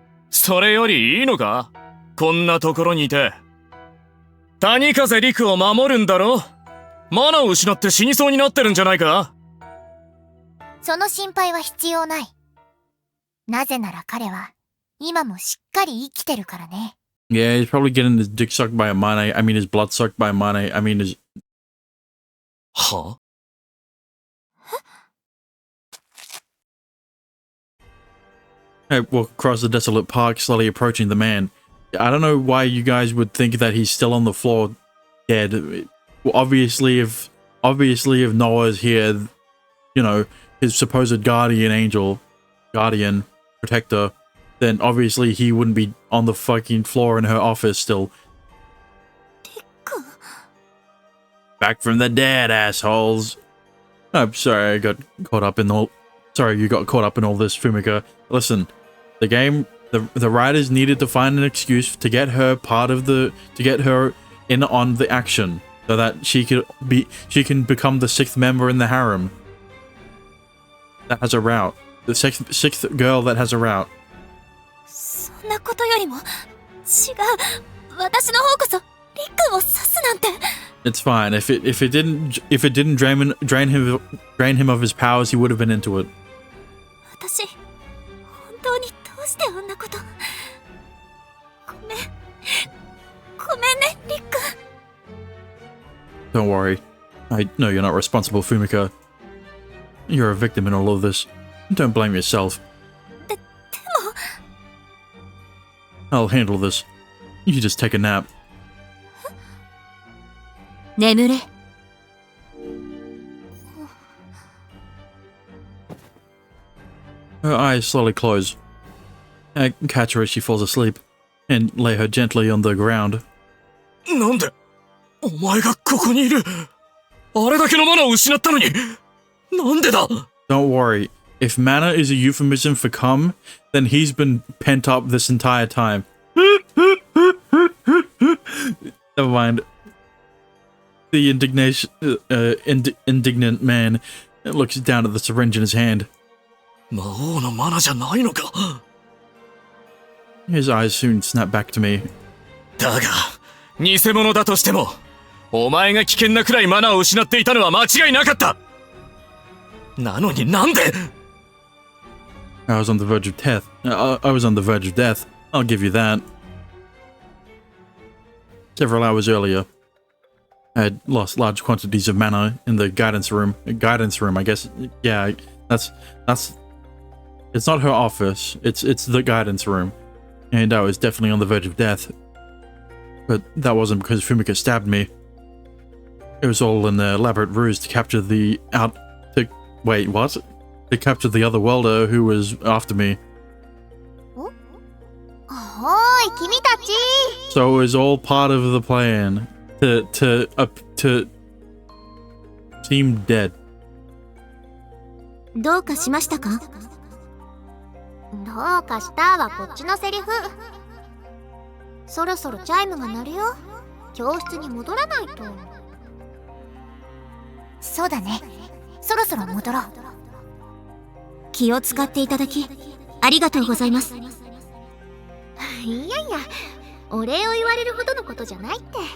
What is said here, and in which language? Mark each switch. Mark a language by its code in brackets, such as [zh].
[ja] それよりいいのか、こんなところにいて。谷風陸を守るんだろ。マナを失って死にそうになってるんじゃないか。その心配は必要ない。なぜなら彼は今もしっかり生きてるからね。 [en] Yeah, he's probably getting his dick sucked by a mane. I mean, his blood sucked by a mane. I mean, his... [ja] は？ [en] I walk across the desolate park, slowly approaching the man. I don't know why you guys would think that he's still on the floor, dead. Well, obviously, if Noah's here, you know, his supposed guardian, protector, then obviously he wouldn't be on the fucking floor in her office still. Back from the dead, assholes. I'm sorry, I got caught up in all. Sorry, you got caught up in all this, Fumika. Listen, the writers needed to find an excuse to get her in on the action, so that she can become the 6th member in the harem. That has a route. The sixth girl that has a route. [ja] そんなことよりも違う。私の方こそリックを刺すなんて。 [en] It's fine. If it didn't drain him of his powers, he would have been into it. [ja] 私本当にどうしてあんなこと。ごめんね、リック。 [en] Don't worry. I know you're not responsible, Fumika. You're a victim in all of this. Don't blame yourself. [ja] でも [en] I'll handle this. You just take a nap. [ja] 眠れ。 [en] Her eyes slowly close. I catch her as she falls asleep, and lay her gently on the ground. [ja] なんでお前がここにいる。あれだけのマナを失ったのに、なんでだ。 [en] Don't worry. If mana is a euphemism for cum, then he's been pent up this entire time. Never mind. The indignant man looks down at the syringe in his hand. [ja] 魔王のマナじゃないのか。 [en] His eyes soon snap back to me. [ja] だが、偽物だとしても、お前が危険なくらいマナを失っていたのは間違いなかった。なのになんで。 [en] I was on the verge of death. I was on the verge of death. I'll give you that. Several hours earlier, I had lost large quantities of mana in the guidance room. Guidance room, I guess. Yeah, that's. It's not her office. It's the guidance room, and I was definitely on the verge of death. But that wasn't because Fumika stabbed me. It was all an elaborate ruse to capture the wait, what? To capture the other welder who was after me. [ja] おい、君たち。 [en] So it was all part of the plan to seem dead. [ja] どうかしましたか？どうかしたはこっちのセリフ。そろそろチャイムが鳴るよ。教室に戻らないと。そうだね。そろそろ戻ろう。気を使っていただきありがとうございます。いやいや、お礼を言われるほどのことじゃないって。